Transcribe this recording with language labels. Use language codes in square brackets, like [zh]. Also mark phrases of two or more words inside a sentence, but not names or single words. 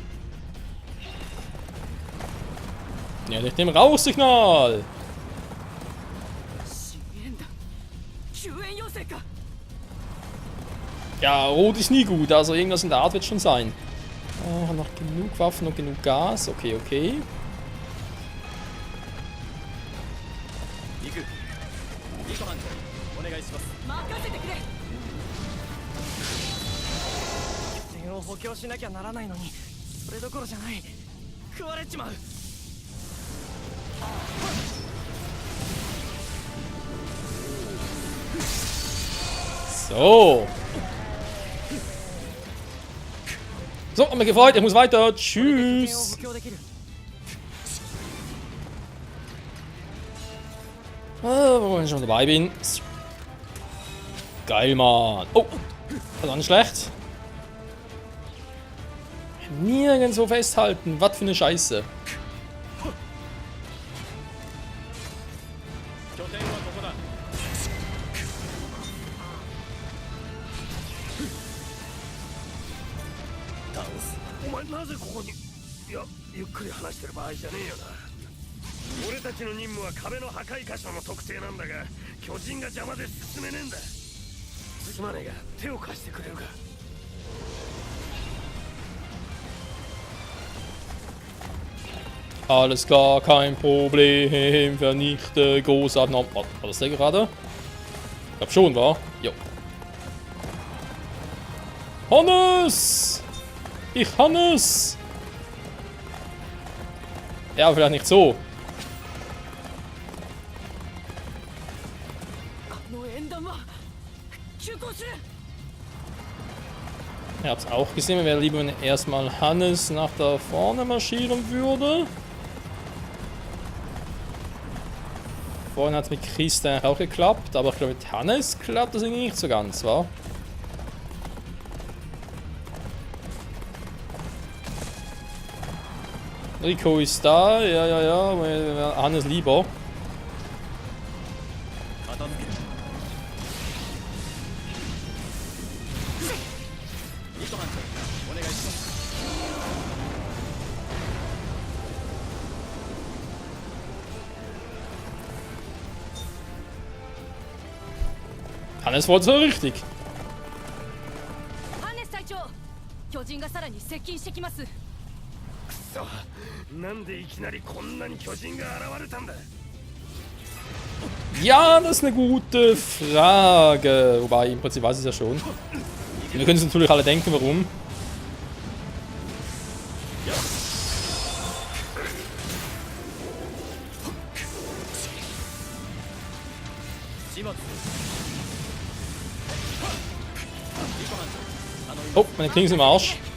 [de] Ja, nicht dem Rauchsignal. Ja, rot ist nie gut, also irgendwas in der Art wird schon sein. Noch genug Waffen und genug Gas. Okay, okay. [ja] 行くリコ班長お願いします。任せてくれ。点を補強しなきゃならないのにそれどころじゃない。食われちまう。 [de] So. So, hat mich gefreut. Ich muss weiter. [ja] 点を補 [de] Tschüss. [ja] 強できる。 [de] Wo ich schon dabei bin. Geil, Mann. Oh, das war nicht schlecht. Nirgendwo festhalten. Was für eine Scheiße. [ja] 拠点はここだ。ダンス。お前なぜここに。いや、ゆっくり話してる場合じゃねえよな。俺たちの任務は壁の破壊箇所の特定なんだが、巨人が邪魔で進めねえんだ。すまねえが手を貸してくれるか。 [de] Alles klar, kein Problem. Vernichte großartig. War das der gerade? Ich glaub schon, war. Jo. Hannes! Ich Hannes! Ja, vielleicht nicht so. [ja] あの縁談は急行する。 [de] Ihr habt es auch gesehen, mir wäre lieber, wenn erstmal Hannes nach da vorne marschieren würde. Vorhin hat es mit Christa auch geklappt, aber ich glaube mit Hannes klappt das irgendwie nicht so ganz, wa? Rico ist da, ja, Hannes lieber. [ja] 片付ける。リコ班長お願いします。 [de] Hannes wollte so richtig. [ja] ハンネス隊長、巨人がさらに接近してきます。なんでいきなりこんなに巨人が現れたんだ。 [de] Ja, das ist eine gute Frage. Wobei, im Prinzip weiß ich es ja schon. Wir können uns natürlich alle denken, warum. Oh, meine Klinge sind im Arsch.